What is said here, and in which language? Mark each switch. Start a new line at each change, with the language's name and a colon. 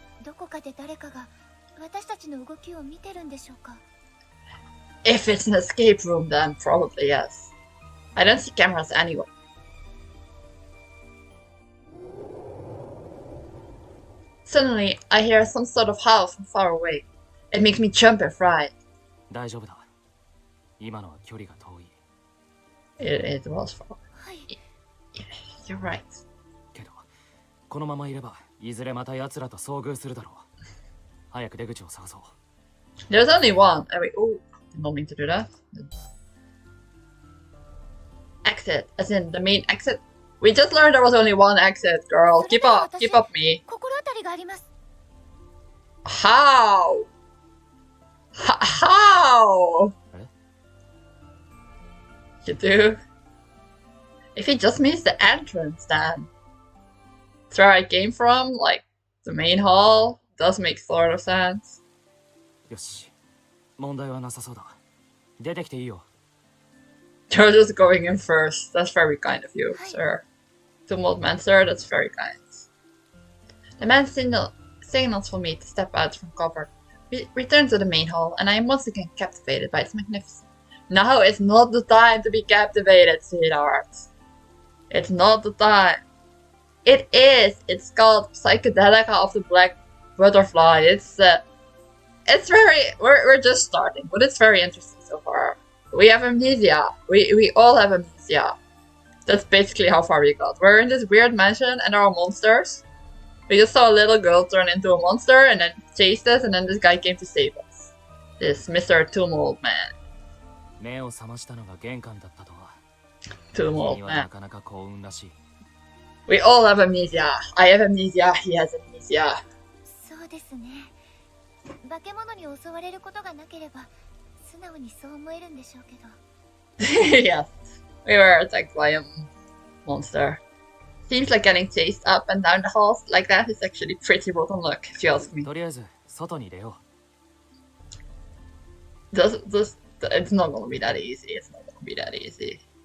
Japanese: どこかで誰かが私たちの動きを見てるんでしょうか?
English: If it's an escape room, then probably yes. I don't see cameras anywhere. Suddenly, I hear some sort of howl from far away. It makes me jump and fright.
Japanese: 大丈夫だ。今のは距離が遠い。
English: It was far.
Japanese: はい。
English: You're right.
Japanese: けど、このままいれば、いずれまた奴らと遭遇するだろう。早く出口を探そう。
English: There's only one. Oh, did not mean to do that. Exit, as in the main exit. We just learned there was only one exit, girl. Keep up me.
Japanese: 心当たりがあります。
English: How? How? You do? If he just means the entrance, then it's where I came from, like the main hall. Does make sort of sense.
Japanese: よし、問題はなさそうだ。出てきていいよ。
English: You're just going in first. That's very kind of you, sir. Tumult man, sir, that's very kind. The man signals for me to step out from cover. We return to the main hall, and I am once again captivated by its magnificence. Now is not the time to be captivated, sweetheart. It's not the time. It is. It's called Psychedelica of the Black Butterfly. It's very. We're just starting, but it's very interesting so far. We have amnesia. We all have amnesia. That's basically how far we got. We're in this weird mansion, and there are monsters. We just saw a little girl turn into a monster, and then chased us, and then this guy came to save us. This Mr. Tumult Man.
Japanese: 目を覚ましたのが玄関だったとは。
English: Tumult
Japanese: な
English: Man.
Japanese: かなか幸運らしい。
English: We all have amnesia. I have amnesia. He has amnesia.
Japanese: そうですね。化け物に襲われることがなければ、素直にそう思えるんでしょうけど。
English: Yes, we were attacked by a monster. Seems like getting chased up and down the halls like that is actually pretty rotten luck, if you ask me.
Japanese: とりあえず外に出よう。
English: It's not gonna be that easy. It's not gonna be that easy.